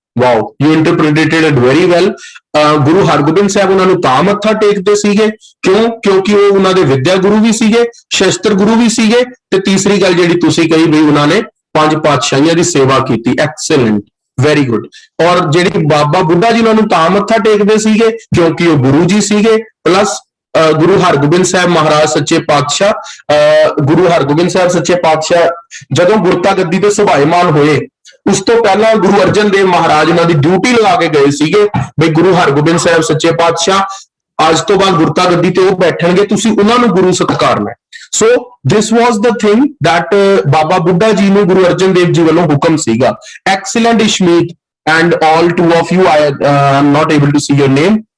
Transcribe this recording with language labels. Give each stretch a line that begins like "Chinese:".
English: Wow, you interpreted it very well.
Punjabi: Guru Hargobind Sahib ਉਹਨਾਂ ਨੂੰ ਤਾਂ ਮੱਥਾ ਟੇਕਦੇ ਸੀਗੇ ਕਿਉਂਕਿ ਉਹ ਉਹਨਾਂ ਦੇ ਵਿਦਿਆ ਗੁਰੂ ਵੀ ਸੀਗੇ, ਸ਼ਸਤਰ ਗੁਰੂ ਵੀ ਸੀਗੇ, ਤੇ ਤੀਸਰੀ ਗੱਲ ਜਿਹੜੀ ਤੁਸੀਂ ਕਹੀ ਬਈ ਉਹਨਾਂ ਨੇ 5 ਪਾਤਸ਼ਾਹੀਆਂ ਦੀ ਸੇਵਾ ਕੀਤੀ।
English: Excellent, very good.
Punjabi: ਔਰ ਜਿਹੜੀ ਬਾਬਾ ਬੁੱਢਾ ਜੀ ਉਹਨਾਂ ਨੂੰ ਤਾਂ ਮੱਥਾ ਟੇਕਦੇ ਸੀਗੇ ਕਿਉਂਕਿ ਉਹ ਗੁਰੂ ਜੀ ਸੀਗੇ, ਪਲੱਸ ਗੁਰੂ ਹਰਗੋਬਿੰਦ ਸਾਹਿਬ ਮਹਾਰਾਜ ਸੱਚੇ ਪਾਤਸ਼ਾਹ ਗੁਰੂ ਹਰਗੋਬਿੰਦ ਸਾਹਿਬ ਸੱਚੇ ਪਾਤਸ਼ਾਹ ਜਦੋਂ ਗੁਰਤਾ ਗੱਦੀ ਤੇ ਸੁਭਾਇਮਾਨ ਹੋਏ, ਉਸ ਤੋਂ ਪਹਿਲਾਂ ਗੁਰੂ ਅਰਜਨ ਦੇਵ ਮਹਾਰਾਜ ਉਹਨਾਂ ਦੀ ਡਿਊਟੀ ਲਗਾ ਕੇ ਗਏ ਸੀਗੇ ਬਈ ਗੁਰੂ ਹਰਗੋਬਿੰਦ ਸਾਹਿਬ ਸੱਚੇ ਪਾਤਸ਼ਾਹ ਅੱਜ ਤੋਂ ਬਾਅਦ ਗੁਰਤਾ ਗੱਦੀ ਤੇ ਉਹ ਬੈਠਣਗੇ, ਤੁਸੀਂ ਉਹਨਾਂ ਨੂੰ ਗੁਰੂ ਸਤਿਕਾਰਨਾ।
English: so this was the thing that
Punjabi: ਬਾਬਾ ਬੁੱਢਾ ਜੀ ਨੂੰ ਗੁਰੂ ਅਰਜਨ ਦੇਵ ਜੀ ਵੱਲੋਂ ਹੁਕਮ ਸੀਗਾ।
English: Excellent Ishmeet and all 2 of you, I am not able to see your name.